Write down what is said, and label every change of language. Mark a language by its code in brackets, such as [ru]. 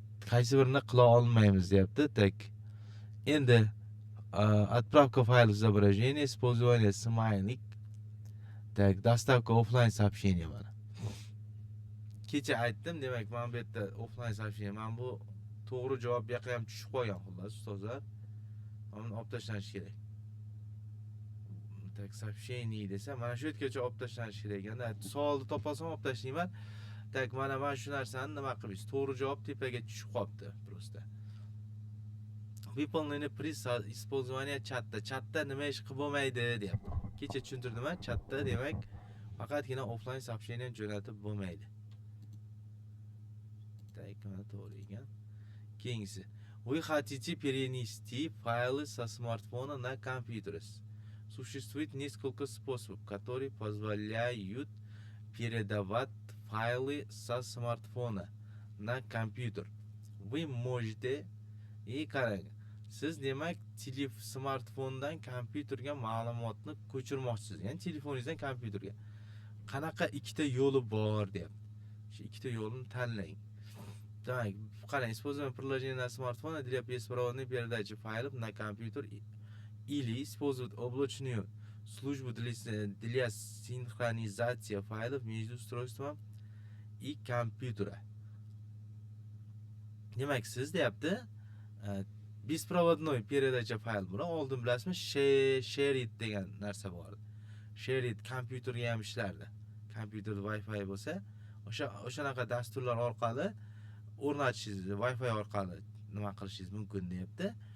[uz] Qaysi birini qila olmaymiz deyapti. [ru] Так. [uz] Endi [ru] отправка файла изображения, использование смайлик. Так, доставка офлайн сообщения [uz] mana. Kecha aytdim, demak, mana bu yerda offline soобщение. Mana bu to'g'ri javob bu yoqqa ham tushib qolgan, xullas, ustozlar. Uni olib tashlanish kerak. [ru] Так, сообщение [uz] desa, mana shu yergacha olib tashlanish kerak ekanda, savolni topolsam olib tashlayman. [ru] Так, [uz] mana shu narsani nima qilamiz? To'g'ri javob tepaga tushib qolibdi, [ru] просто. Выполнение при использовании [uz] chatda. Chatda nima ish qilib bo'lmaydi, deyapti. Kecha tushuntirdim-a, chatda demak, faqatgina offline soобщение jo'natib bo'lmaydi. [ru] Так, [uz] mana to'g'ri ekan. Keyingisi. [ru] Вы хотите перенести файлы со смартфона на компьютер. Существует несколько способов, которые позволяют передавать файлы со смартфона на компьютер. Вы можете [uz] qarang. Siz demak smartfondan kompyuterga ma'lumotni ko'chirmoqchisiz. Ya'ni telefoningizdan kompyuterga. Qanaqa ikkita yo'li bor deyapti. Shu ikkita yo'lni tanlang. Demak, qarang, [ru] используем приложение на смартфоне для беспроводной передачи файлов на компьютер или использовать облачную службу для синхронизации файлов между устройством и компьютером. [uz] Demak, siz deyapti, [ru] беспроводной передача файл [uz] bilan oldin bilasizmi, ShareIt degan narsa bor. ShareIt kompyuterga ham ishlardi. Kompyuterda Wi-Fi bo'lsa, o'shanaqa dasturlar orqali o'rnatishingiz, Wi-Fi orqali nima qilishingiz mumkin deyapti.